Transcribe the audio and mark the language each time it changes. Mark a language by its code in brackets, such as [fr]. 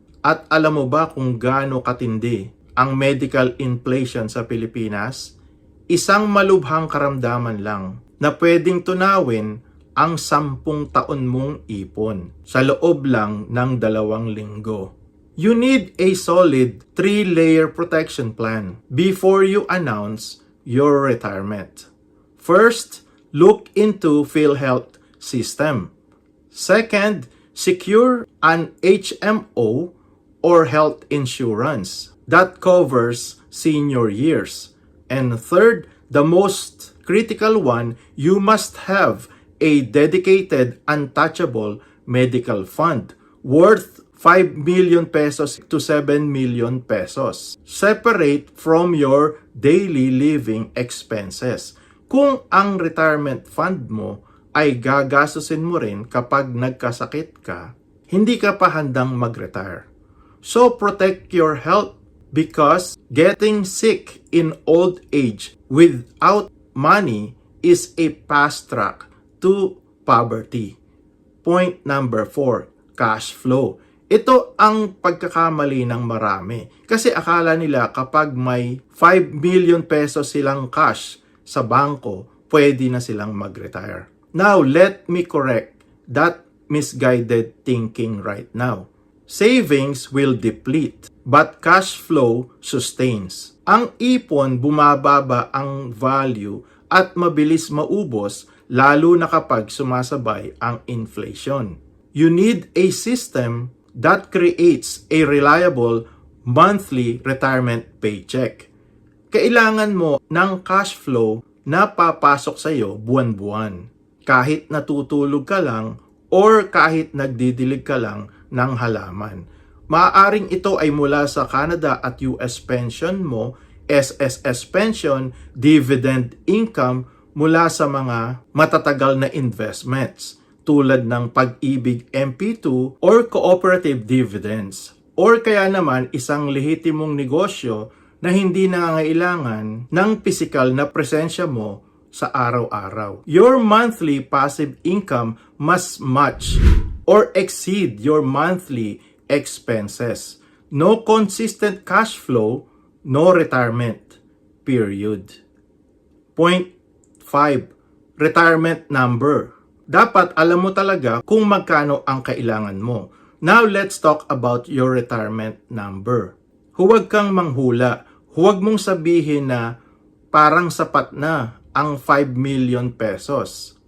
[tl] At alam mo ba kung gaano katindi ang medical inflation sa Pilipinas? Isang malubhang karamdaman lang na pwedeng tunawin ang 10 taon mong ipon sa loob lang ng 2 linggo. [en] You need a solid 3-layer protection plan before you announce your retirement. First, look into PhilHealth system. Second, secure an HMO or health insurance that covers senior years. And third, the most critical one, you must have a dedicated untouchable medical fund worth 5 million pesos to 7 million pesos, separate from your daily living expenses. [tl] Kung ang retirement fund mo ay gagastusin mo rin kapag nagkasakit ka, hindi ka pa handang mag-retire. [en] So protect your health because getting sick in old age without money is a fast track to poverty. Point number 4, cash flow. [tl] Ito ang pagkakamali ng marami. Kasi akala nila kapag may 5 million pesos silang cash sa bangko, pwede na silang mag-retire. [en] Now, let me correct that misguided thinking right now. Savings will deplete, but cash flow sustains. [tl] Ang ipon, bumababa ang value at mabilis maubos lalo na kapag sumasabay ang inflation. [en] You need a system that creates a reliable monthly retirement paycheck. [tl] Kailangan mo ng cash flow na papasok sa iyo buwan-buwan. Kahit natutulog ka lang or kahit nagdidilig ka lang ng halaman. Maaaring ito ay mula sa Canada at US pension mo, SSS pension, dividend income mula sa mga matatagal na investments tulad ng Pag-ibig MP2 or cooperative dividends. Or kaya naman isang lehitimong negosyo na hindi nangangailangan ng pisikal na presensya mo sa araw-araw. [en] Your monthly passive income must match or exceed your monthly expenses. No consistent cash flow, no retirement. Period. Point 5. Retirement number. [tl] Dapat alam mo talaga kung magkano ang kailangan mo. [en] Now let's talk about your retirement number. [tl] Huwag kang manghula. Huwag mong sabihin na parang sapat na ang 5 million pesos.